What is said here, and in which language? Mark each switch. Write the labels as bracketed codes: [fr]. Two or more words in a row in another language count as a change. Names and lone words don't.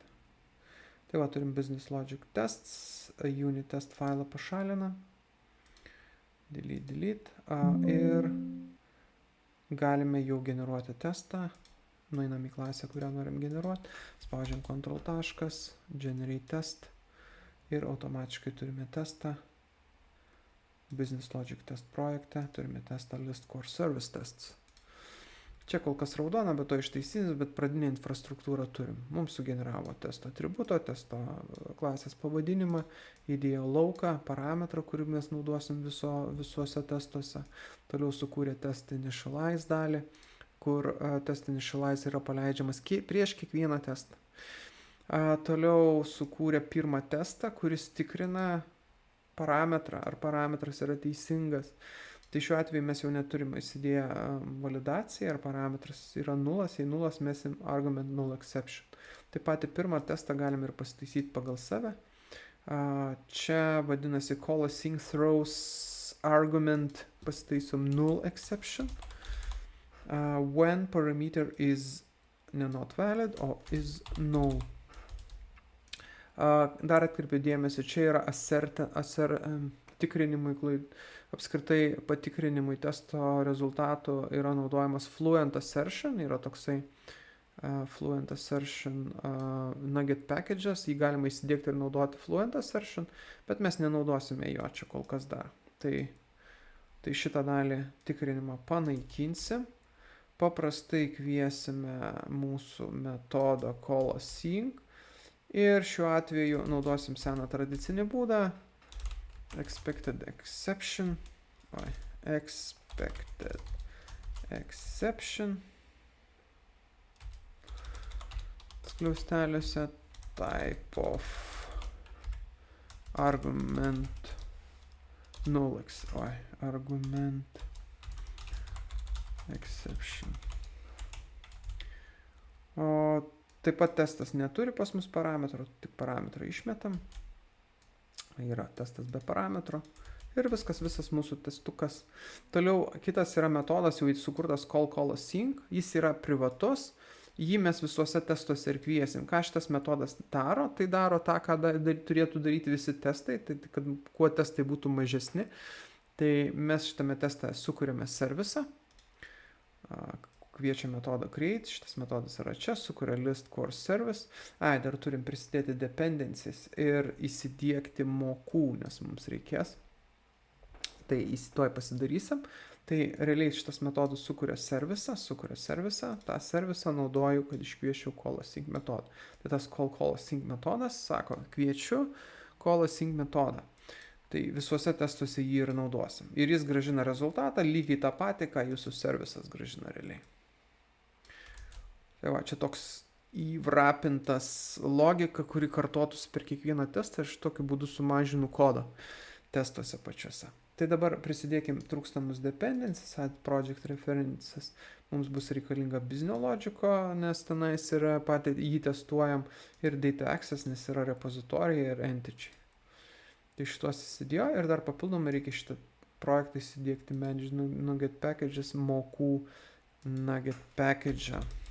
[lt] Tai va, turim [en] Business Logic Tests, unit test [lt] failą pašalina, delete, ir galime jau generuoti testą, nueinam į klasę, kurią norim generuoti, spaudžiam Ctrl taškas, [en] generate test [lt] ir automatiškai turime testą, [en] Business Logic Test [lt] projekte, turime testą [en] list course service tests. [lt] Čia kol kas raudona, bet to ištaisysis, bet pradinę infrastruktūrą turim. Mums sugeneravo testo atributo, testo klasės pavadinimą, įdėjo lauką, parametrą, kurį mes naudosim visuose testuose. Toliau sukūrė [en] test initialize [lt] dalį, kur [en] test initialize [lt] yra paleidžiamas prieš kiekvieną testą. Toliau sukūrė pirmą testą, kuris tikrina parametrą, ar parametras yra teisingas. Tai šiuo atveju mes jau neturime įsidėję validaciją, ar parametras yra nulas, jei nulas mesim [en] argument null exception. [lt] Taip pat pirmą testą galime ir pasitaisyti pagal save. Čia vadinasi [en] call async throws argument [lt] pasitaisom [en] null exception. When parameter is not valid, o is null. [lt] Dar atkreipiu dėmesį, čia yra tikrinimui apskritai patikrinimui testo rezultatų yra naudojamas Fluent Assertion, yra toksai Fluent Assertion [en] nugget packages, [lt] jį galima įsidiegti ir naudoti Fluent Assertion, bet mes nenaudosime jo čia kol kas dar. Tai šitą dalį tikrinimą panaikinsim, paprastai kviesime mūsų metodą [en] call async [lt] ir šiuo atveju naudosim seną tradicinį būdą, [en] expected exception, [lt] skliausteliuose [en] type of argument null argument exception. [lt] O taip pat testas neturi pas mus parametro, tik parametrą išmetam. Yra testas be parametro ir visas mūsų testukas. Toliau kitas yra metodas, jau sukurtas [en] call async, [lt] jis yra privatus, jį mes visuose testuose ir kviesim. Ką šitas metodas daro? Tai daro tą, ką turėtų daryti visi testai, tai kad kuo testai būtų mažesni. Tai mes šitame teste sukūrėme servisą, kviečia metodą create, šitas metodas yra čia, sukuria [en] list course service, [lt] dar turim prisidėti dependencies ir įsidiegti mokų, nes mums reikės, tai tuoj pasidarysim. Tai realiai šitas metodas sukuria servisą, tą servisą naudoju, kad iškviečiau [en] call async [lt] metodą. Tai tas [en] call async [lt] metodas sako, kviečiu [en] call async [lt] metodą. Tai visuose testuose jį ir naudosim. Ir jis grąžina rezultatą lygiai tą patį, ką jūsų servisas grąžina realiai. Tai va, čia toks įvrapintas logika, kuri kartotųsi per kiekvieną testą ir šitokiu būdu sumažinu kodą testuose pačiuose. Tai dabar prisidėkim trūkstamus dependencies, [en] add project references. [lt] Mums bus reikalinga business logico, nes tenais yra patį jį testuojam, ir [en] data access, [lt] nes yra repozitorija ir entity. Tai šitos įsidėjo ir dar papildomai reikia šitą projektą įsidėkti [en] manage NuGet packages, [lt] mokų [en] NuGet package.